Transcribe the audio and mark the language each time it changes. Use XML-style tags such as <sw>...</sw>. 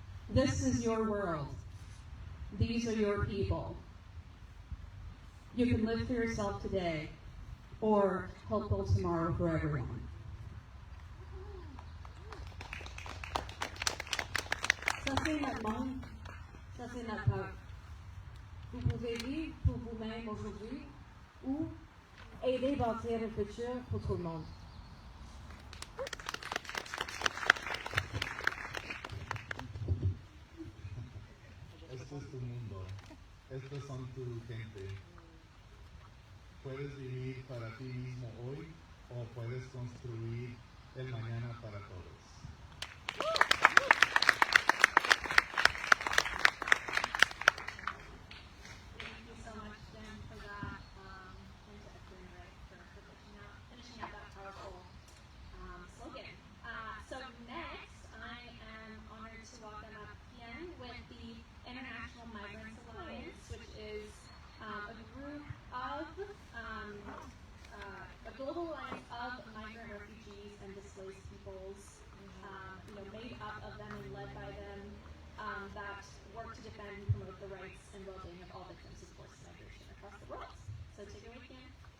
<en>This is your world. These are your people. You can live for yourself today, or help build tomorrow for everyone.</en> <fr>Ça c'est notre monde, ça c'est notre peuple. Vous pouvez vivre pour vous-même aujourd'hui ou aider à bâtir un futur pour tout le monde.</fr> <es>es tu mundo. Estos son tu gente. Puedes vivir para ti mismo hoy o puedes construir el mañana para todos.</es> <en>Thank you so much, Jim, for that, and to Equity Right for finishing out that powerful slogan. So next, I am honored to welcome up Yen with the International Migrants Alliance, which is a group of a global alliance of migrant refugees and displaced peoples, made up of them and led by them, that work to defend and promote the rights and well-being of all victims of forced migration across the world. So take it away, Yen.</en>